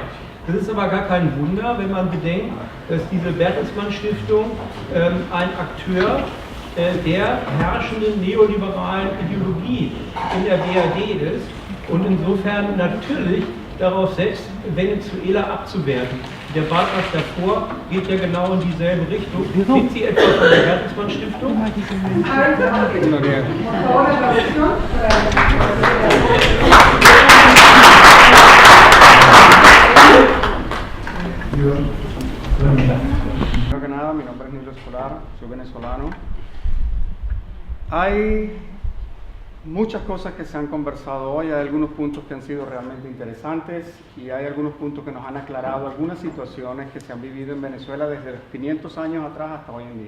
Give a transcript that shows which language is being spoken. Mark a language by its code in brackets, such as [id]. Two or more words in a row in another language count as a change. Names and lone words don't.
[de] Das ist aber gar kein Wunder, wenn man bedenkt, dass diese Bertelsmann Stiftung ein Akteur der herrschenden neoliberalen Ideologie in der BRD ist und insofern natürlich darauf setzt, Venezuela abzuwerten. Der Beitrag davor geht ja genau in dieselbe Richtung. Sind Sie etwa von der Bertelsmann Stiftung? [es] Primero que nada, mi nombre es Nilo Escolar, soy venezolano. Hay muchas cosas que se han conversado hoy, hay algunos puntos que han sido realmente interesantes y hay algunos puntos que nos han aclarado algunas situaciones que se han vivido en Venezuela desde los 500 años atrás hasta hoy en día.